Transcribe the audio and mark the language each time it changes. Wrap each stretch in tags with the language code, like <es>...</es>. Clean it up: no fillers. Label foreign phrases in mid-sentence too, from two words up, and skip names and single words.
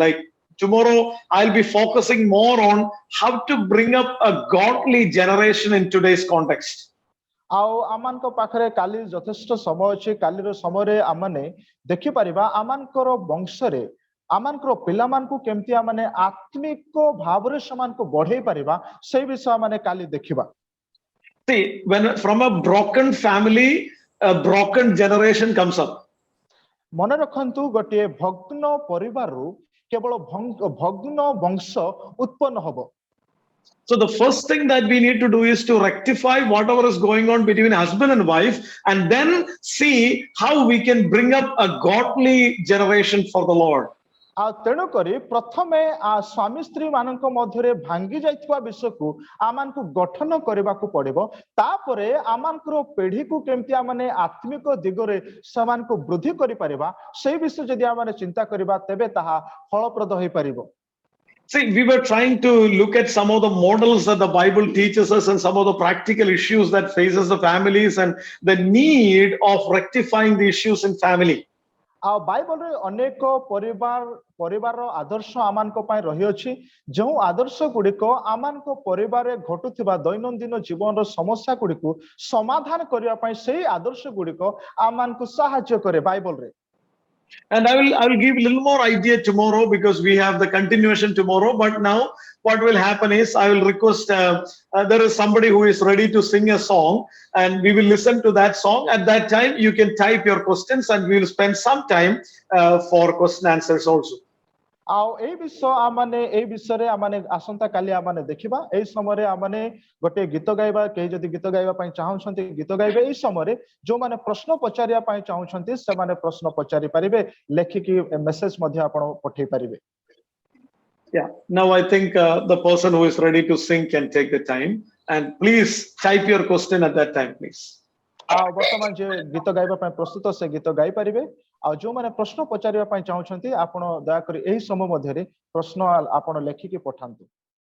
<en>Like tomorrow, I'll be focusing more on how to bring up a godly generation in today's context.</en> <or>ଆଉ ଆମମାନଙ୍କ ପାଖରେ କାଲି ଯଥେଷ୍ଟ ସମୟ ଅଛି କାଲିର ସମୟରେ ଆମମାନେ ଦେଖିପାରିବା ଆମମାନଙ୍କର ବଂଶରେ ଆମମାନଙ୍କର ପିଲାମାନଙ୍କୁ କେମିତି ଆମମାନେ ଆତ୍ମିକ ଭାବରେ ସେମାନଙ୍କୁ ବଢେଇ ପାରିବା ସେଇ ବିଷୟ ଆମମାନେ କାଲି ଦେଖିବା</or> <en>See, when from a broken family, a broken generation comes up.</en> <or>ମନେ ରଖନ୍ତୁ ଗୋଟିଏ ଭଗ୍ନ ପରିବାରରୁ କେବଳ ଭଗ୍ନ ବଂଶ ଉତ୍ପନ୍ନ ହବ</or> <en>So the first thing that we need to do is to rectify whatever is going on between husband and wife, and then see how we can bring up a godly generation for the Lord.</en> <or>ଆଉ ତେଣୁ କରି ପ୍ରଥମେ ସ୍ୱାମୀ ସ୍ତ୍ରୀ ମାନଙ୍କ ମଧ୍ୟରେ ଭାଙ୍ଗି ଯାଇଥିବା ବିଷୟକୁ ଆମମାନଙ୍କୁ ଗଠନ କରିବାକୁ ପଡିବ ତାପରେ ଆମମାନଙ୍କର ପିଢିକୁ କେମିତି ଆମମାନେ ଆତ୍ମିକ ଦିଗରେ ସେମାନଙ୍କୁ ବୃଦ୍ଧି କରିପାରିବା ସେଇ ବିଷୟ ଯଦି ଆମମାନେ ଚିନ୍ତା କରିବା ତେବେ ତାହା ଫଳପ୍ରଦ ହୋଇପାରିବ</or> <en>See, we were trying to look at some of the models that the Bible teaches us and some of the practical issues that faces the families and the need of rectifying the issues in family.</en> <or>ଆଉ ବାଇବଲରେ ଅନେକ ପରିବାରର ଆଦର୍ଶ ଆମମାନଙ୍କ ପାଇଁ ରହିଅଛି ଯେଉଁ ଆଦର୍ଶ ଗୁଡିକ ଆମମାନଙ୍କ ପରିବାରରେ ଘଟୁଥିବା ଦୈନନ୍ଦିନ ଜୀବନର ସମସ୍ୟା ଗୁଡିକୁ ସମାଧାନ କରିବା ପାଇଁ ସେଇ ଆଦର୍ଶ ଗୁଡିକ ଆମମାନଙ୍କୁ ସାହାଯ୍ୟ କରେ ବାଇବଲରେ</or> <en>And I will give a little more idea tomorrow because we have the continuation tomorrow. But now what will happen is I will request there is somebody who is ready to sing a song, and we will listen to that song. At that time, you can type your questions, and we will spend some time for question answers also.</en> <or>ଆଉ ଏଇ ବିଷୟରେ ଆମମାନେ ଆସନ୍ତା କାଲି ଆମମାନେ ଦେଖିବା ଏଇ ସମୟରେ ଆମମାନେ ଗୋଟେ ଗୀତ ଗାଇବା କେହି ଯଦି ଗୀତ ଗାଇବା ପାଇଁ ଚାହୁଁଛନ୍ତି ଗୀତ ଗାଇବେ ଏଇ ସମୟରେ ଯୋଉମାନେ ପ୍ରଶ୍ନ ପଚାରିବା ପାଇଁ ଚାହୁଁଛନ୍ତି ସେମାନେ ପ୍ରଶ୍ନ ପଚାରି ପାରିବେ ଲେଖିକି ମେସେଜ ମଧ୍ୟ ଆପଣ ପଠେଇ ପାରିବେ</or> <en>Yeah, now I think the person who is ready to sing can take the time, and please type your question at that time, please.</en> <or>ଆଉ ବର୍ତ୍ତମାନ ଯେ ଗୀତ ଗାଇବା ପାଇଁ ପ୍ରସ୍ତୁତ ସେ ଗୀତ ଗାଇ ପାରିବେ ଆଉ ଯୋଉମାନେ ପ୍ରଶ୍ନ ପଚାରିବା ପାଇଁ ଚାହୁଁଛନ୍ତି ଆପଣ ଦୟାକରି ଏହି ସମୟ ମଧ୍ୟରେ ପ୍ରଶ୍ନ ଆପଣ ଲେଖିକି ପଠାନ୍ତୁ</or>